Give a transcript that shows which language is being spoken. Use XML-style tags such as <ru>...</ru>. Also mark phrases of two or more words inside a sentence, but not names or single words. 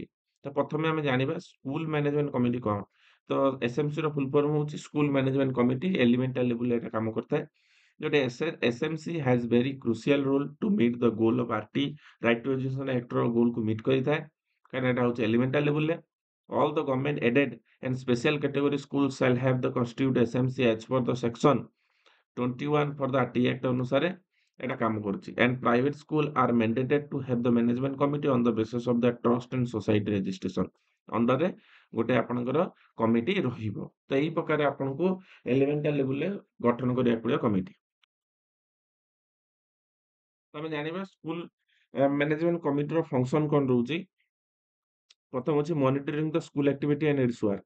<or>ତ ପ୍ରଥମେ ଆମେ ଜାଣିବା</or> <en>school management committee</en> <or>କ'ଣ। ତ ଏସଏମସି ର</or> <en>full form</en> <or>ହଉଛି</or> <en>school management committee, elemental level-re</en> <or>ଏଟା କାମ କରିଥାଏ।</or> <en>ଯୋଉଟା SMC has very crucial role to meet the goal of RT, Right to Education Act-er goal-ku meet</en> <or>କରିଥାଏ, କାରଣ ଏଟା ହଉଛି</or> <en>elemental level-re. All the government aided and special category schools shall have the constitute SMC as per the section 21 for the RT Act</en> <or>ଅନୁସାରେ ଏଟା କାମ କରୁଛି।</or> <en>And private school are mandated to have the management committee on the basis of the trust and society registration।</en> <or>ଅଣ୍ଡରରେ ଗୋଟେ ଆପଣଙ୍କର କମିଟି ରହିବ। ତ ଏଇ ପ୍ରକାର ଆପଣଙ୍କୁ</or> <en>elemental level-re</en> <or>ଗଠନ କରିବାକୁ ପଡିବ କମିଟି। ଆମେ ଜାଣିବା</or> <en>school management committee-r function</en> <or>କ'ଣ ରହୁଛି। ପ୍ରଥମ ହଉଛି</or> <en>monitoring the school activity and its work.</en>